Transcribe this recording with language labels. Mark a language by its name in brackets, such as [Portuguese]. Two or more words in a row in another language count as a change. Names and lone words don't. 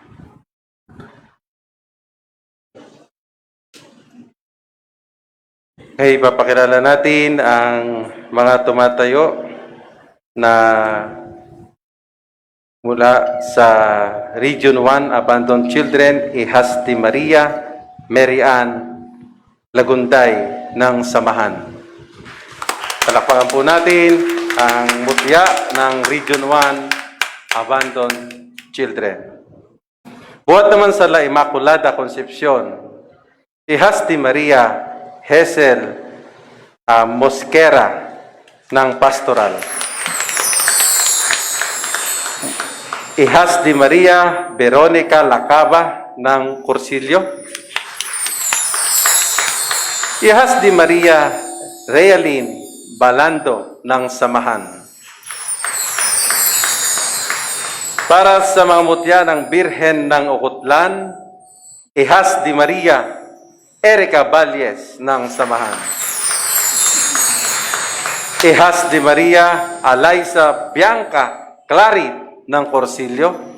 [Filipino] Ngayon, ipapakilala natin ang mga tumatayo na mula sa Region 1 Abandoned Children, Ihasti Maria, Mary Ann, Lagunday ng Samahan. Palakpakan po natin ang mutya ng Region 1 Abandoned Children. Buhat naman sa La Immaculada Concepcion, Ihasti Maria Hesel Mosquera ng Pastoral. Ihas di Maria Veronica Lacaba ng Cursilio. Ihas di Maria Realin Balando ng Samahan. Para sa mga mutya ng Birhen ng Okutlan, Ihas di Maria Erica Valles ng Samahan. Ihas di Maria Alaysa Bianca Clarit ng Corsilio.